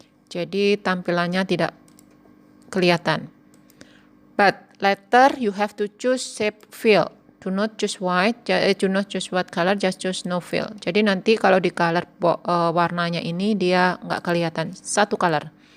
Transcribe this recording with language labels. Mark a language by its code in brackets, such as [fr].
[id] Jadi tampilannya tidak kelihatan. [en] But later you have to choose shape fill. Do not choose white, do not choose white color, just choose no fill. [id] Jadi nanti kalau di color warnanya ini dia nggak kelihatan, satu color.